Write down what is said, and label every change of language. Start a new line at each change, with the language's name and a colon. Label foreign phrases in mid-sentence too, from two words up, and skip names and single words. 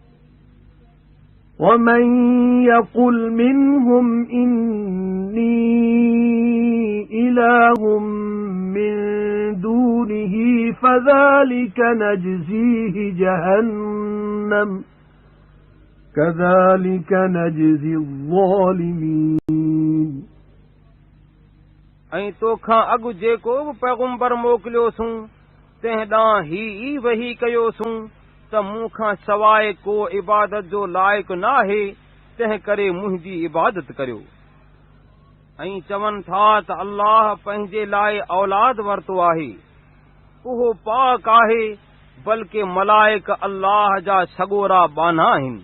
Arabic: ومن يقل منهم إني إله من دونه فذلك نجزيه جهنم كذلك نجزي الظالمين.
Sindhi: ऐं तोखां अॻु जेको बि पैगुंबर मोकिलियोसूं तंहिं ॾांहुं ही वही कयोसूं त मूंखां सवाइ को इबादत जो लाइक़ु न आहे, तंहिं करे मुंहिंजी इबादत करियो। ऐं चवनि था त अल्लाह पंहिंजे लाइ औलाद वरितो आहे, उहो पाक आहे, बल्कि मलाइक अल्लाह जा सॻोरा बाना आहिनि।